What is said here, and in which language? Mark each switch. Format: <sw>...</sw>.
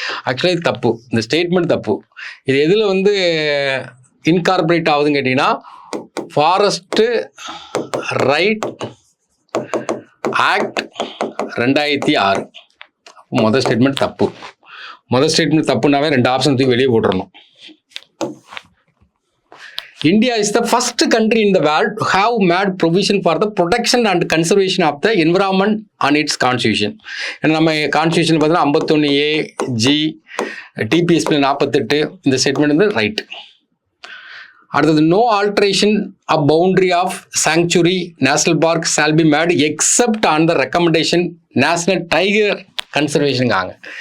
<ta>Actually தப்பு, இந்த statement தப்பு. இது எதில் வந்து இன்கார்பரேட் ஆகுதுன்னு கேட்டிங்கன்னா ஃபாரஸ்ட்டு ரைட் ஆக்ட் 2006. முதல் ஸ்டேட்மெண்ட் தப்பு. முதல் ஸ்டேட்மெண்ட் தப்புனாவே 2 ஆப்ஷன் தூக்கி வெளியே போட்டுறணும்.</ta> <en>India is the first country in the world to have made provision for the protection and conservation of the environment on its constitution.</en> <ta>நம்ம கான்ஸ்டியூஷன் பார்த்தீங்கன்னா 51A G TPSP 48 இந்த statement வந்து right. அடுத்தது no alteration of boundary of sanctuary national park shall be made accept on the recommendation national tiger கன்சர்வேஷனுங்காங்க.</ta>